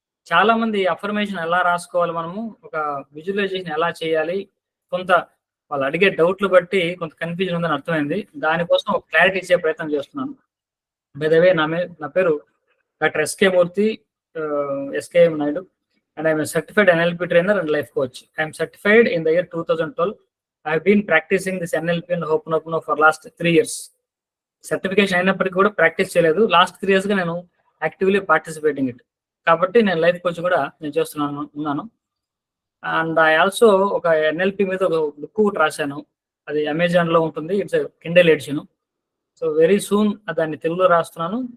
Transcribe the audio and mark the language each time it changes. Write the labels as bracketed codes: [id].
[te] చాలా మంది అఫర్మేషన్ ఎలా రాసుకోవాలి, మనము ఒక విజువలైజేషన్ ఎలా చేయాలి, కొంత వాళ్ళు అడిగే డౌట్లు బట్టి కొంత కన్ఫ్యూజన్ ఉందని అర్థమైంది. దానికోసం ఒక క్లారిటీ ఇచ్చే ప్రయత్నం చేస్తున్నాను. [en] by the way, [te] నా పేరు doctor SK Murthy, SKM Naidu, [en] and I am a certified NLP trainer and life coach. I am certified in the year 2012. I have been practicing this NLP and Ho'oponopono for last 3 years. [te] Certification అయినప్పటికీ కూడా practice చేయలేదు. Last 3 years గా నేను [en] Actively participating it. [te] కాబట్టి నేను life coach కూడా నేను ఉన్నాను. [en] and I also [te] ఒక NLP మీద ఒక బుక్ కూడా రాశాను. అది అమెజాన్ లో ఉంటుంది. [en] It's Kindle edition. So very soon [te] దాన్ని తెలుగులో రాస్తున్నాను.